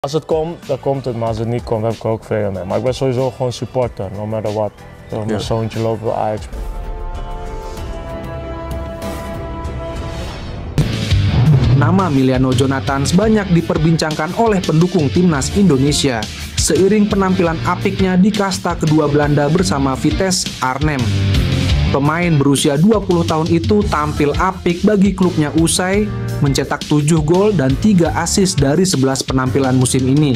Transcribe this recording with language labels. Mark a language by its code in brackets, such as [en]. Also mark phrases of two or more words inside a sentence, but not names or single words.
[nl] Als het komt, dan komt het, maar als het niet komt, heb ik er ook vrede mee. Maar ik ben sowieso gewoon supporter, [en] no matter what. [nl] Mijn zoontje loopt bij Ajax. [id] Nama Emiliano Jonathans banyak diperbincangkan oleh pendukung timnas Indonesia seiring penampilan apiknya di kasta kedua Belanda bersama Vitesse Arnhem. Pemain berusia 20 tahun itu tampil apik bagi klubnya usai mencetak 7 gol dan 3 assist dari 11 penampilan musim ini.